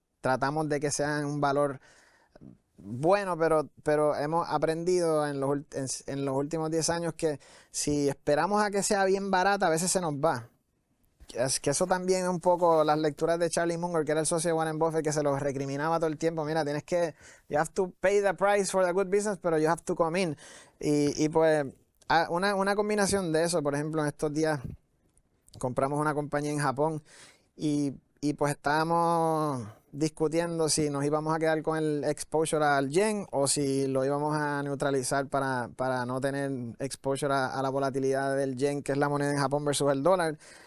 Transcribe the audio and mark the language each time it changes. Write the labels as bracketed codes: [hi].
[es] Tratamos de que sean un valor bueno, pero hemos aprendido en los últimos 10 años que si esperamos a que sea bien barata, a veces se nos va. Es que eso también es un poco las lecturas de Charlie Munger, que era el socio de Warren Buffett, que se los recriminaba todo el tiempo. Mira, [en] you have to pay the price for the good business, [es] pero [en] you have to come in. [es] Y pues una combinación de eso. Por ejemplo, en estos días compramos una compañía en Japón y pues estábamos discutiendo si nos íbamos a quedar con el exposure al yen o si lo íbamos a neutralizar para no tener exposure a la volatilidad del yen, que es la moneda en Japón versus el dólar.